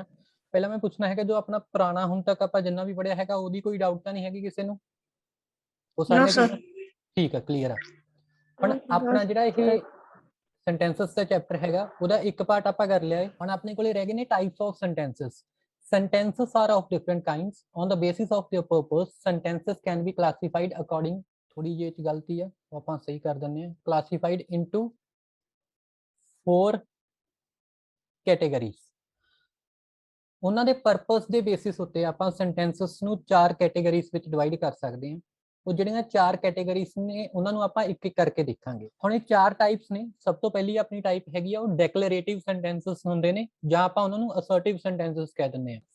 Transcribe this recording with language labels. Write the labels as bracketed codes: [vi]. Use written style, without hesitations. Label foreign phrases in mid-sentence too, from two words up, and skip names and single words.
[pa] ਪਹਿਲਾਂ ਮੈਂ ਪੁੱਛਣਾ ਹੈਗਾ ਜੋ ਆਪਣਾ ਪੁਰਾਣਾ ਹੁਣ ਤੱਕ ਆਪਾਂ ਜਿੰਨਾ ਵੀ ਪੜਿਆ ਹੈਗਾ ਉਹਦੀ ਕੋਈ ਡਾਊਟ ਤਾਂ ਨਹੀਂ ਹੈਗੀ ਕਿਸੇ ਨੂੰ? ਉਹ ਸਾਰੀਆਂ ਚੀਜ਼ਾਂ ਠੀਕ ਹੈ, ਕਲੀਅਰ ਆ। ਹੁਣ ਆਪਣਾ ਜਿਹੜਾ ਇਹ ਸੈਂਟੈਂਸਸ ਦਾ ਚੈਪਟਰ ਹੈਗਾ ਉਹਦਾ ਇੱਕ ਪਾਰਟ ਆਪਾਂ ਕਰ ਲਿਆ ਹੈ। ਹੁਣ ਆਪਣੇ ਕੋਲੇ ਰਹਿ ਗਏ ਨੇ [en] types of sentences. Sentences are of different kinds. On the basis of their purpose, sentences can be classified according, [hi] थोड़ी ये गलती है वो आप सही कर देने हैं, [en] classified into 4 categories. [pa] ਉਹਨਾਂ ਦੇ ਪਰਪਸ ਦੇ ਬੇਸਿਸ ਉੱਤੇ ਆਪਾਂ ਸੈਂਟੈਂਸਸ ਨੂੰ 4 ਕੈਟੇਗਰੀਜ਼ ਵਿੱਚ ਡਿਵਾਈਡ ਕਰ ਸਕਦੇ ਹਾਂ। ਉਹ ਜਿਹੜੀਆਂ 4 ਕੈਟੇਗਰੀਜ਼ ਨੇ ਉਹਨਾਂ ਨੂੰ ਆਪਾਂ ਇੱਕ ਇੱਕ ਕਰਕੇ ਦੇਖਾਂਗੇ। ਹੁਣ ਇਹ 4 ਟਾਈਪਸ ਨੇ। ਸਭ ਤੋਂ ਪਹਿਲੀ ਆਪਣੀ ਟਾਈਪ ਹੈਗੀ ਆ ਉਹ [en] declarative sentences [pa] ਹੁੰਦੇ ਨੇ ਜਾਂ ਆਪਾਂ ਉਹਨਾਂ ਨੂੰ [en] assertive sentences [pa] ਕਹਿ ਦਿੰਦੇ ਆ।